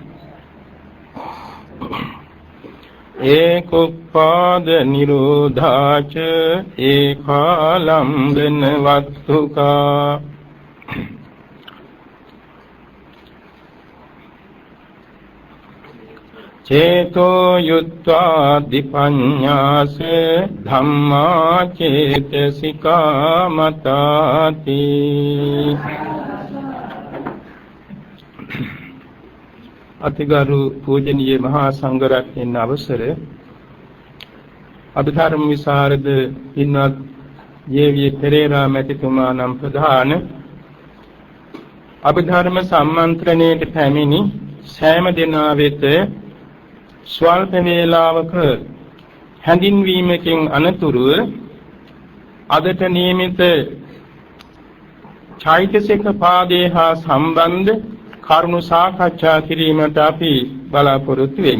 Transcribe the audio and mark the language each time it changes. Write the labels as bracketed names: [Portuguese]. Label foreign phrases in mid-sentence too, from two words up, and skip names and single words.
[Pali] ඒකෝපාද නිරෝධාච ඒකාලම්බන වත්තුකා චේතෝ යුත්වා දිපඤ්ඤාස ධම්මා චේතසිකා මතාති [Sinhala] අතිගරු පූජනීය මහා සංඝරත්නයන් අවසර අභිධර්ම විසරද පින්වත් ජේ.වී. පෙරේරා මැතිතුමා නම් ප්‍රධාන අභිධර්ම සම්මන්ත්‍රණයට පැමිණි සෑම දෙනා වෙත ස්වල්ප වේලාවක හැඳින්වීමකින් අනතුරුව අදට නියමිත චෛතසික පාදේ හා සම්බන්ධ කරුණු සාකච්ඡා කිරීමට අපි බලාපොරොත්තු වෙමු.